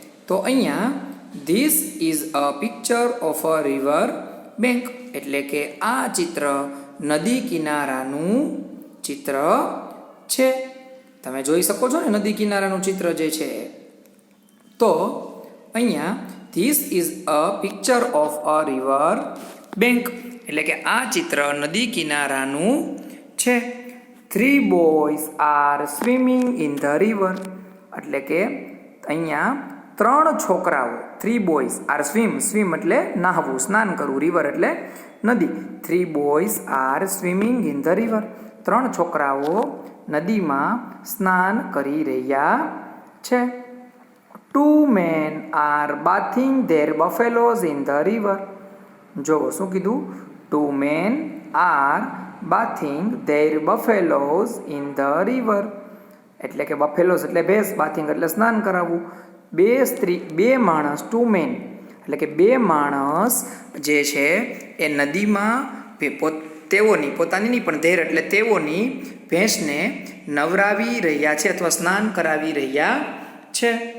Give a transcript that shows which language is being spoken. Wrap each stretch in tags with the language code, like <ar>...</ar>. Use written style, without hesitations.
<gu>તો અહીંયા</gu> <en>this is a picture of a river bank</en> <gu>એટલે કે આ ચિત્ર નદી કિનારાનું ચિત્ર છે. તમે જોઈ શકો છો ને નદી કિનારાનું ચિત્ર જે છે. તો અહીંયા</gu> <en>this is a picture of a river bank</en> <gu>એટલે કે આ ચિત્ર નદી કિનારાનું છે.</gu> <en>3 boys are swimming in the river.</en> <gu>એટલે કે અહીંયા 3 છોકરાઓ,</gu> <en>3 boys are swim</en> <gu>એટલે નાહવું, સ્નાન કરવું, river એટલે નદી.</gu> <en>3 boys are swimming in the river.</en> <gu>3 છોકરાઓ નદીમાં સ્નાન કરી રહ્યા છે.</gu> <en>2 men are bathing their buffaloes in the river.</en> <gu>જો શું કીધું?</gu> <en>2 men are bathing their buffaloes in the river.</en> <gu>એટલે કે બફેલોસ એટલે ભેંસ, બાથિંગ એટલે સ્નાન કરાવવું. 2 માણસ</gu> <en>2 men</en> <gu>એટલે કે 2 માણસ જે છે એ નદીમાં તેઓની પોતાની નહીં પણ ધેર એટલે તેઓની ભેંસને નવરાવી રહ્યા છે અથવા સ્નાન કરાવી રહ્યા છે.</gu>